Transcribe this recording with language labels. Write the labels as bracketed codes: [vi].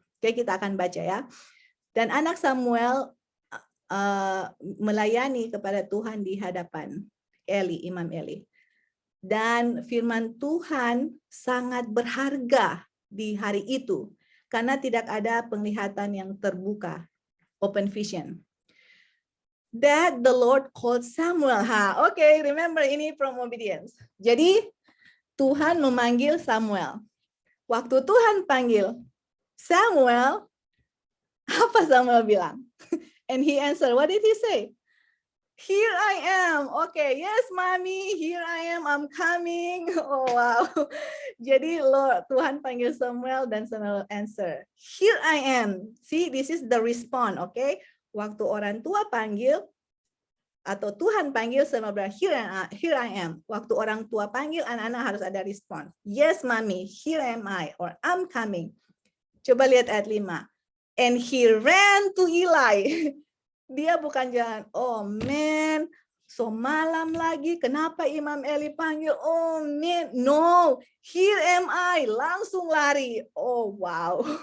[id] Oke, kita akan baca ya. Dan anak Samuel melayani kepada Tuhan di hadapan Imam Eli. Dan firman Tuhan sangat berharga di hari itu karena tidak ada penglihatan yang terbuka, open vision. [en] That the Lord called Samuel. Okay, remember [id] ini [en] from obedience. [id] Jadi Tuhan memanggil Samuel. Waktu Tuhan panggil Samuel, apa Samuel bilang? [en] And he answered, what did he say? Here I am. Okay, yes, mommy, here I am. [id] I'm coming. Oh, wow. Jadi Tuhan panggil Samuel dan Samuel answer. [en] Here I am. See, this is the response, okay? [id] Waktu orang tua panggil, atau Tuhan panggil Samuel bilang, here I am. Waktu orang tua panggil, anak-anak harus ada respon. [en] Yes, mommy, here am I, or I'm coming. [id] Coba lihat ayat 5. [en] And he ran to Eli. [id] Dia bukan jalan, oh man, so malam lagi, kenapa Imam Eli panggil? [en] Oh man, no, here am I, [id] langsung lari. Oh wow.